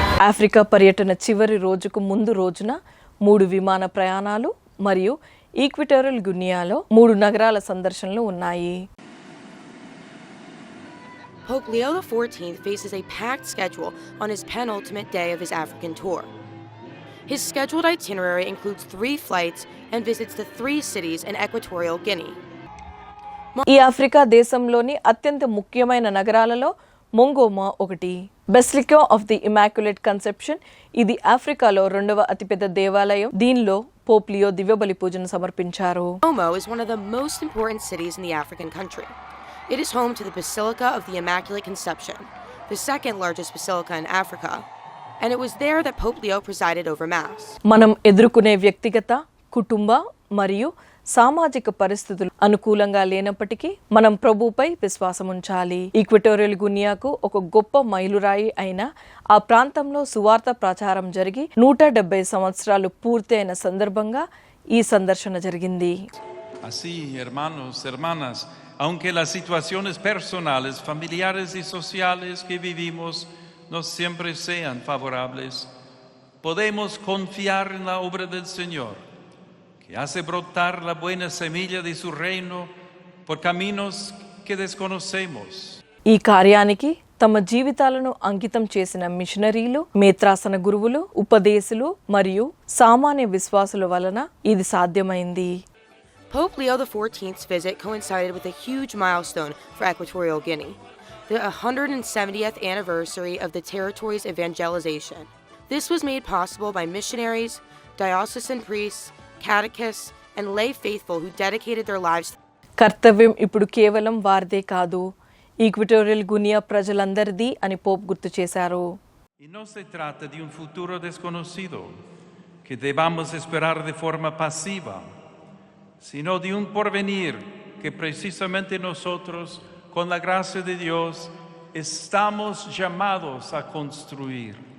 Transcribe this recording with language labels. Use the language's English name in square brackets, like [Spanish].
[Telugu] Africa పర్యటన చివరి రోజుకు ముందు రోజున 3 విమాన ప్రయాణాలు మరియు ఈక్వెటోరియల్ గినియాలో 3 నగరాల సందర్శనలు ఉన్నాయి. [English] Pope Leo XIV faces a packed schedule on his penultimate day of his African tour. His scheduled itinerary includes 3 flights and visits to 3 cities in Equatorial Guinea. [Telugu] ఈ ఆఫ్రికా దేశంలోని అత్యంత ముఖ్యమైన నగరాలలో మొంగోమా ఒకటి. Basilica of the immaculate conception ఇది ఆఫ్రికాలో 2వ అతిపెద్ద దేవాలయం. దీనిలో పోప్ లియో దివ్యబలి పూజను సమర్పించారు. [English] Momo is one of the most important cities in the African country. It is home to the Basilica of the Immaculate Conception, the second largest basilica in Africa, and it was there that Pope Leo presided over Mass. [Telugu] మనం ఎదుర్కొనే వ్యక్తిగత, కుటుంబ మరియు సామాజిక పరిస్థితులు అనుకూలంగా లేనప్పటికీ మనం ప్రభుపై విశ్వాసం ఉంచాలి. ఈక్వెటోరియల్ గునియాకు ఒక గొప్ప మైలురాయి అయిన ఆ ప్రాంతంలో సువార్త ప్రచారం జరిగి 170 సంవత్సరాలు పూర్తి అయిన సందర్భంగా ఈ సందర్శన జరిగింది. [Spanish] Así, hermanos, hermanas, aunque las situaciones personales, familiares y sociales que vivimos no siempre sean favorables, podemos confiar en la obra del Señor, que hace brotar la buena semilla de su reino por caminos que desconocemos. [Telugu] ఈ కార్యానికి తమ జీవితాలను అంకితం చేసిన మిషనరీలు, మేత్రాసన గురువులు, ఉపదేశులు మరియు సామాన్య విశ్వాసుల వలన ఇది సాధ్యమైంది. [English] Pope Leo XIV's visit coincided with a huge milestone for Equatorial Guinea, the 170th anniversary of the territory's evangelization. This was made possible by missionaries, diocesan priests, catechists, and lay faithful who dedicated their lives. [Telugu] కర్తవ్యం ఇప్పుడు కేవలం వారిదే కాదు, Equatorial గునియా ప్రజలందరిది అని Pope గుర్తు చేశారు. [Spanish] Y no se trata de un futuro desconocido que debamos esperar de forma pasiva, sino de un porvenir que precisamente nosotros, con la gracia de Dios, estamos llamados a construir.